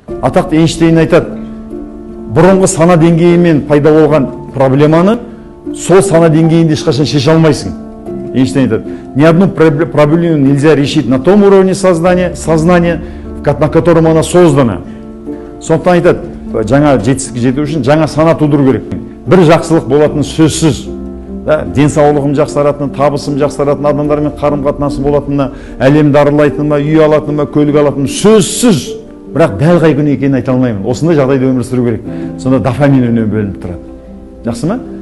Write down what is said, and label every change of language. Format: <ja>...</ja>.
<kk>Атақты Эйнштейн айтады, бұрынғы сана деңгейімен пайда болған проблеманы сол сана деңгейінде ешқашан шеше алмайсың.</kk> <ru>Эйнштейн айтады, ни одну проблему нельзя решить на том уровне сознания, на котором она создана.</ru> <kk>Сондықтан айтады, жаңа жетістікке жету үшін жаңа сана тудыру керек. Бір жақсылық болатын сөзсіз. Денсаулығым жақсаратыны, табысым жақсаратыны, адамдармен қарым-қатынасым болатынына, әлемді аралайтыныма, үй алатыныма, көлік алатыныма сөзсіз. Бірақ дәл қай күні екенін айта алмаймын. Осындай жағдайда өмір сүру керек. Сонда дофамин үнемі бөлініп тұрады. Жақсы ма?</kk>